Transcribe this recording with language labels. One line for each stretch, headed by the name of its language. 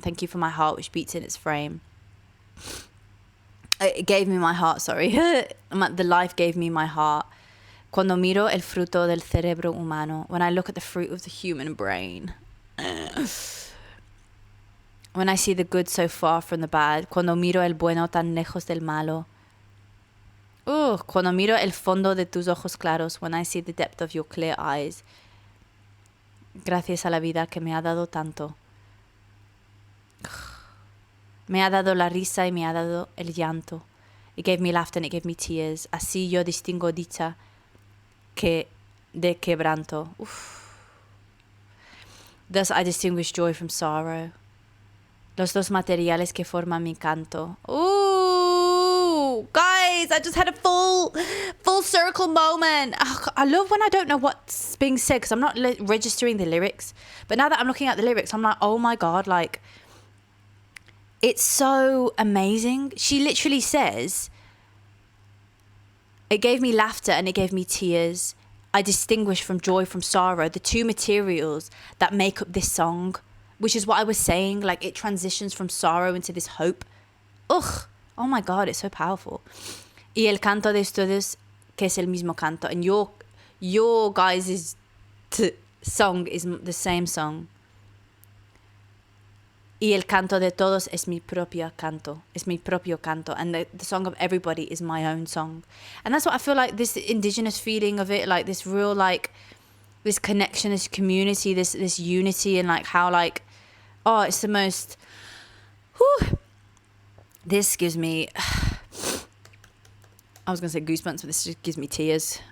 English: Thank you for my heart, which beats in its frame. It gave me my heart, sorry. The life gave me my heart.
Spanish: Cuando miro el fruto del cerebro humano.
English: When I look at the fruit of the human brain. When I see the good so far from the bad.
Spanish: Cuando miro el bueno tan lejos del malo. Cuando miro el fondo de tus ojos claros.
English: When I see the depth of your clear eyes.
Spanish: Gracias a la vida que me ha dado tanto. Me ha dado la risa y me ha dado el llanto.
English: It gave me laughter and it gave me tears.
Spanish: Así yo distingo dicha que de quebranto.
English: Uf. Thus I distinguish joy from sorrow.
Spanish: Los dos materiales que forman mi canto.
English: Ooh, guys, I just had a full circle moment. Oh, I love when I don't know what's being said because I'm not registering the lyrics. But now that I'm looking at the lyrics, I'm like, oh my God, like, it's so amazing. She literally says, it gave me laughter and it gave me tears. I distinguish from joy from sorrow, the two materials that make up this song. Which is what I was saying, like it transitions from sorrow into this hope. Ugh, oh my God, it's so powerful.
Spanish: Y el canto de ustedes, que es el mismo canto.
English: And your guys' song is the same song.
Spanish: Y el canto de todos es mi propio canto. Es mi propio canto.
English: And the song of everybody is my own song. And that's what I feel like, this indigenous feeling of it, like this real, like, this connection, this community, this unity, and like how, like, oh, it's the most, whew. This gives me, I was going to say goosebumps, but this just gives me tears.